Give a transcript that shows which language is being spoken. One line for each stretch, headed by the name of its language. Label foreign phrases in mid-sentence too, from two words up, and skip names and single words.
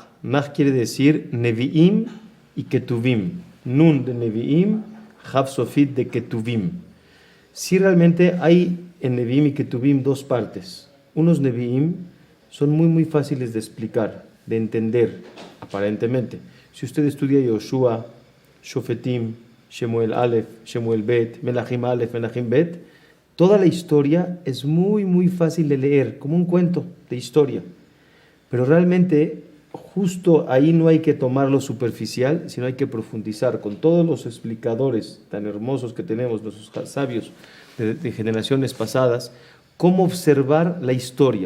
Spanish: Naj quiere decir Nevi'im y Ketuvim. Nun de Nevi'im,
Hebrew: כף סופית
Spanish: de Ketuvim. Si realmente hay en Nevi'im y Ketuvim dos partes. Unos Nevi'im son muy fáciles de explicar, de entender, aparentemente. Si usted estudia Yoshua, Shofetim, Shemuel Aleph, Shemuel Bet, Melachim Aleph, Melachim Bet, toda la historia es muy fácil de leer, como un cuento de historia. Pero realmente, justo ahí no hay que tomar lo superficial, sino hay que profundizar con todos los explicadores tan hermosos que tenemos, nuestros sabios de generaciones pasadas, cómo observar la historia.